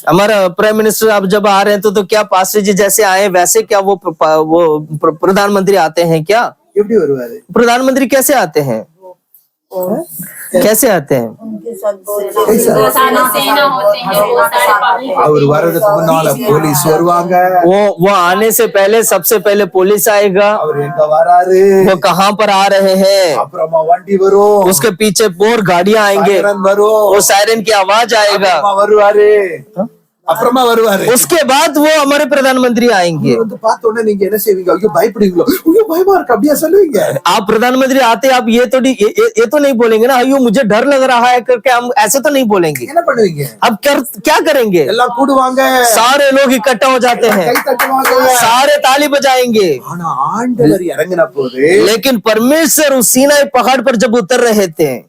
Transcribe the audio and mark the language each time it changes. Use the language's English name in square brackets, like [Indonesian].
[Hindi] हमारा prime minister अब जब आ रहे हैं तो क्या पास्टर जी जैसे आए वैसे क्या वो प्रधानमंत्री आते हैं क्या? [Tamil] எப்படி வருவாரு? [Hindi] प्रधानमंत्री कैसे आते हैं? कैसे आते हैं? उनके साथ बहुत बहुत सारे सेना होते हैं, बहुत सारे पब्लिक [Tamil] அவர் வர்றதுக்கு முன்னால போலீஸ் வருவாங்க. [Hindi] वो आने से पहले सबसे पहले पुलिस आएगा। [Tamil] அவர் எங்க வராரு? [Hindi] वो कहाँ पर आ रहे हैं? [Tamil] அப்புறமா வண்டி வரும். [Hindi] उसके पीछे और गाड़ियां आएंगे, [Tamil] சைரன் வரும். [Hindi] वो सायरन की आवाज आएगा। [Tamil] அப்புறமா வருவாரு. அப்புறமா வருவாரு. [Hindi] उसके बाद वो हमारे प्रधानमंत्री आएंगे। [Tamil] வந்து பார்த்த உடனே நீங்க என்ன செய்வீங்க? ஐயோ பயப்படுவீங்களோ? ஐயோ பயமா இருக்கு அப்படியே சொல்லுவீங்க. [Hindi] आप प्रधानमंत्री आते आप ये तो नहीं बोलेंगे ना, अयो मुझे डर लग रहा है करके, हम ऐसे तो नहीं बोलेंगे। [Tamil] என்ன பண்ணுவீங்க? [Hindi] अब क्या करेंगे? [Tamil] எல்லாம் கூடுவாங்க. [Hindi] सारे लोग इकट्ठा हो जाते [Tamil] கை [Hindi] हैं, [Tamil] தட்டுவாங்க. [Hindi] सारे ताली बजाएंगे। [Tamil] ஆனா ஆண்டவர் இறங்கின போது [Hindi] लेकिन परमेश्वर उस सीनाई पहाड़ पर जब उतर रहे थे